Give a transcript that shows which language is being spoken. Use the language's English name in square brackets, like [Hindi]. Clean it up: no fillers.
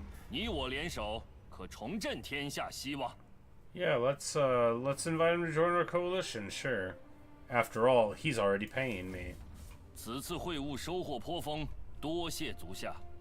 [Chinese] 你我联手，可重振天下希望。 [English] Yeah, let's invite him to join our coalition, sure. After all, he's already paying me. [Chinese] 此次会晤收获颇丰，多谢足下。